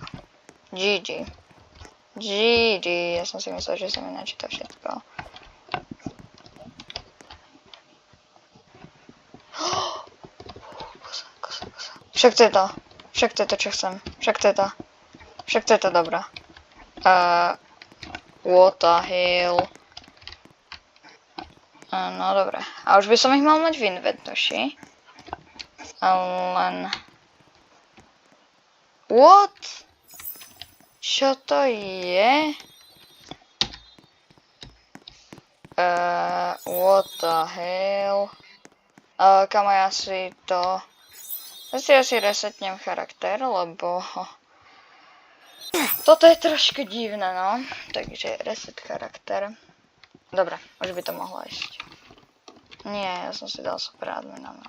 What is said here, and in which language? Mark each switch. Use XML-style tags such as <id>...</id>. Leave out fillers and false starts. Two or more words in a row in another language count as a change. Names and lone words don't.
<en>GG. GG.</en> <sk>Ja som si myslel, že sa mi načíta všetko. Kosa. Však to je to. Však to je to, čo chcem. Však to je to dobrá.</sk> <en>What the hell?</en> <sk>No dobre. A už by som ich mal mať v inventoši. Len... What? Čo to je?</sk> <en>What the hell?</en> <sk>Kam ja si to... Ja si resetnem charakter, lebo... Toto je trošku divné, no. Takže reset charakter. Dobre, už by to mohlo ísť. Nie, ja som si dal super admina, no.</sk>